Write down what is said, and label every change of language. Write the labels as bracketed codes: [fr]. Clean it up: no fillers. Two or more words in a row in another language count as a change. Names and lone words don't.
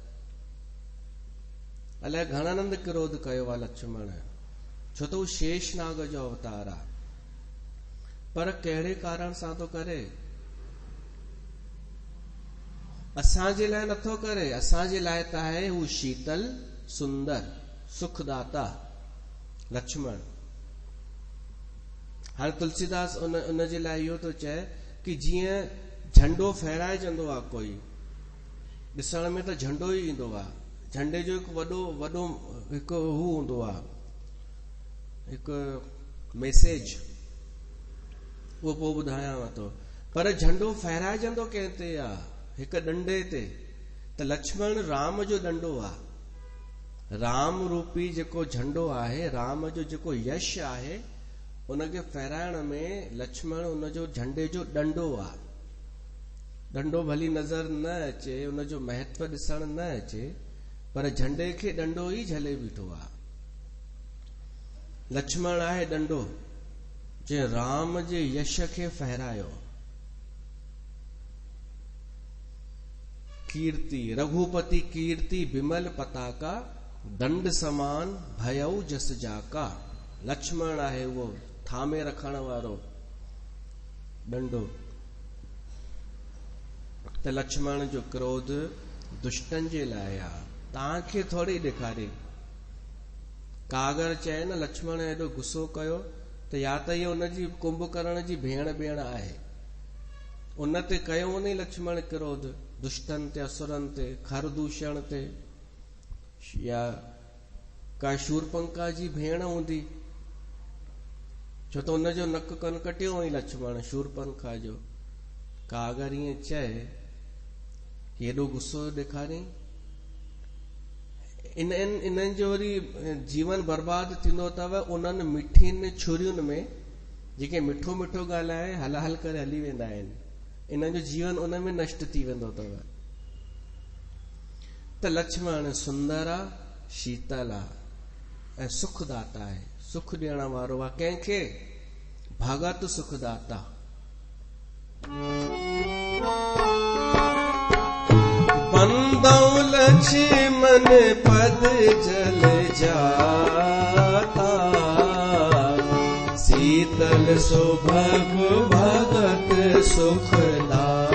[sd] अलाए घणनि क्रोध कयो आहे लक्ष्मण, छो त हू शेषनाग जो अवतार आहे। पर कहिड़े कारण सां थो करे? असांजे लाइ नथो करे, असांजे लाइ त आहे हू शीतल सुंदर सुखदाता लक्ष्मण। हाणे तुलसीदास उन जे लाइ इहो थो चए कि जीअं झंडो फहिराइजंदो आहे कोई, ॾिसण में त झंडो ई ईंदो आहे, झंडे जो हिकु वॾो वॾो हिकु हू हूंदो आहे, हिकु मैसेज, उहो पोइ ॿुधायांव थो। पर झंडो फहिराइजंदो कंहिं ते आहे? हिकु डंडे ते। त लक्ष्मण राम जो डंडो आहे। राम रूपी जेको झंडो आहे, राम जो जेको यश आहे, उनखे फहिराइण में लक्ष्मण उनजो झंडे जो डंडो आहे। डंडो भली नज़र न अचे, उनजो महत्व ॾिसण न अचे, पर झंडे खे डंडो ई झले बीठो आहे। लक्ष्मण आहे डंडो, जे राम जे यश खे फहिरायो। [awa] कीर्ति रघुपति कीर्ति बिमल पताका, दंड समान भयऊ जस जाका। [sd] लक्ष्मण आहे उहो थामे रखण वारो डंडो। त लक्ष्मण जो क्रोध दुष्टन जे लाइ आहे, तव्हांखे थोरी ॾेखारे। कागर चए न लक्ष्मण एॾो गुस्सो कयो, त या त इहो उनजी कुंभकर्ण जी भेण आहे, उन ते कयो उन लक्ष्मण क्रोध, दुष्टन ते, असुरन ते, खरदूषण ते, या का शूरपंखा जी भेण हूंदी, छो त उनजो नक कन कटियो हुई लक्ष्मण शूरपंखा जो। कागर ईअं चए कि एॾो गुस्सो ॾेखारियईं। इन्हनि जो वरी जीवन बर्बाद थींदो अथव उन्हनि मिठियुनि छुरियुनि में, जेके मिठो मिठो ॻाल्हाए हल हल करे हली वेंदा आहिनि। इन्हनि जो जीवन उन में नष्ट थी वेंदो अथव। त लक्ष्मण सुंदर आहे, शीतल आहे ऐं सुखदाता आहे, सुख ॾियण वारो आहे कंहिंखे? [awa] भगत सुखदाता। बंदौ लक्ष्मण पद जल जाता, शीतल सुभग भगत सुखदाता।